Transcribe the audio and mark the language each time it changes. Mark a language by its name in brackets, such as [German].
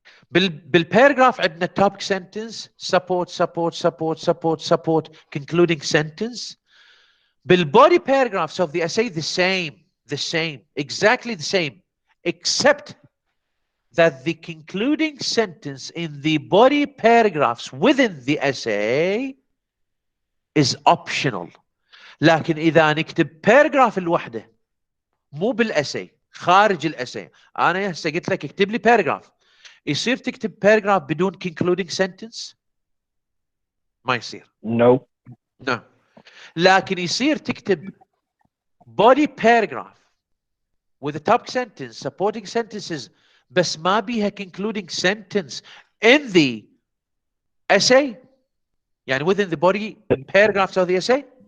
[Arabic] بالباراجراف عندنا topic sentence, support, concluding sentence. [English] بالbody paragraphs of the essay, the same, exactly the same, except that the concluding sentence in the body paragraphs within the essay is optional. [Arabic] لكن إذا نكتب paragraph الوحدة مو بالessay، خارج الessay، أنا هسه قلت لك اكتب لي paragraph، يصير تكتب paragraph بدون concluding sentence؟ ما يصير. [English] No. [Arabic] لكن يصير تكتب [English] body paragraph with a topic sentence, supporting sentences, [Arabic] بس ما بيها [English] concluding sentence in the essay. يعني within the body paragraphs of the essay.